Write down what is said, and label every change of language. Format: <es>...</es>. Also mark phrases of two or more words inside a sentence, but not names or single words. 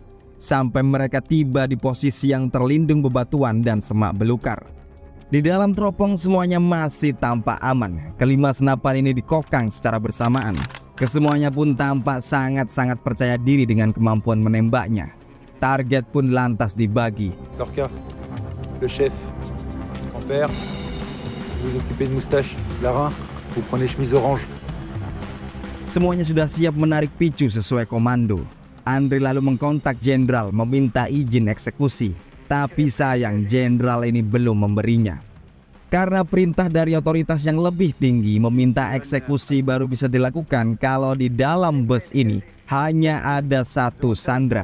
<id>Sampai mereka tiba di posisi yang terlindung bebatuan dan semak belukar. Di dalam teropong semuanya masih tampak aman. Kelima senapan ini dikokang secara bersamaan. Kesemuanya pun tampak sangat-sangat percaya diri dengan kemampuan menembaknya. Target pun lantas dibagi.</id> <fr>Lorca, le chef, Ampère, vous occupez de moustache, Larin, vous prenez chemise orange.</fr> <id>Semuanya sudah siap menarik picu sesuai komando. Andre lalu mengkontak jenderal meminta izin eksekusi. Tapi sayang jenderal ini belum memberinya. Karena perintah dari otoritas yang lebih tinggi meminta eksekusi baru bisa dilakukan kalau di dalam bus ini hanya ada satu Sandra.</id>